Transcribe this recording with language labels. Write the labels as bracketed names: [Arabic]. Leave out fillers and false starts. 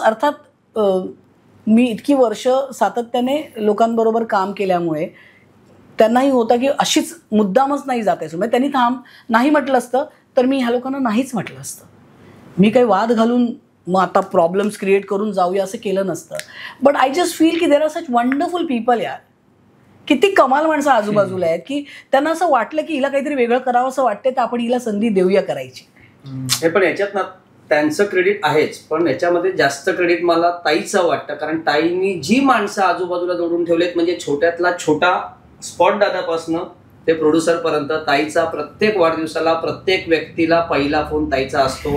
[Marathi] अर्थात मी इतकी वर्ष सातत्याने लोकांबरोबर काम केल्यामुळे त्यांनाही होता की अशीच मुद्दामच नाही जात आहे. म्हणजे त्यांनी नाही म्हटलं असतं तर मी ह्या लोकांना नाहीच म्हटलं असतं. मी काही वाद घालून मग आता प्रॉब्लेम्स क्रिएट करून जाऊया असं केलं नसतं. [English] But I just feel की there are such wonderful people यार. [Marathi] किती कमाल माणसं आजूबाजूला आहेत की त्यांना असं वाटलं की हिला काहीतरी वेगळं करावं असं वाटते, तर आपण हिला संधी देऊया करायची. हे पण याच्यात ना त्यांचं क्रेडिट आहेच, पण याच्यामध्ये जास्त क्रेडिट मला ताईचं वाटतं. कारण ताईंनी जी माणसं आजूबाजूला जोडून ठेवलेत, म्हणजे छोट्यातला छोटा स्पॉट दादापासनं ते प्रोड्युसर पर्यंत, ताईचा प्रत्येक वाढदिवसाला प्रत्येक व्यक्तीला पहिला फोन ताईचा असतो.